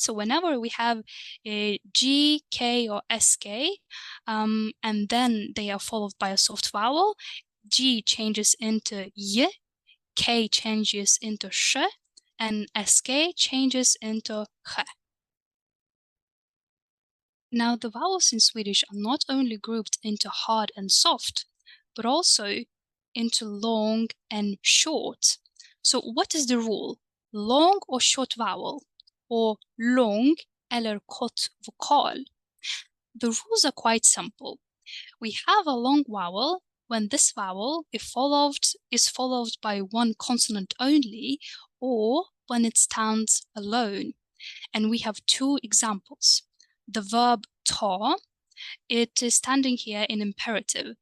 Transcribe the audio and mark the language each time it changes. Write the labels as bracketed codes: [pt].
[en] So whenever we have a G, K, or SK, and then they are followed by a soft vowel, G changes into Y, K changes into sh, and SK changes into ch. Now, the vowels in Swedish are not only grouped into hard and soft, but also into long and short. So what is the rule? Long or short vowel? [sv] Or lång eller kort vokal? [en] The rules are quite simple. We have a long vowel when this vowel is followed by one consonant only, or when it stands alone. And we have 2 examples. The verb ta, it is standing here in imperative.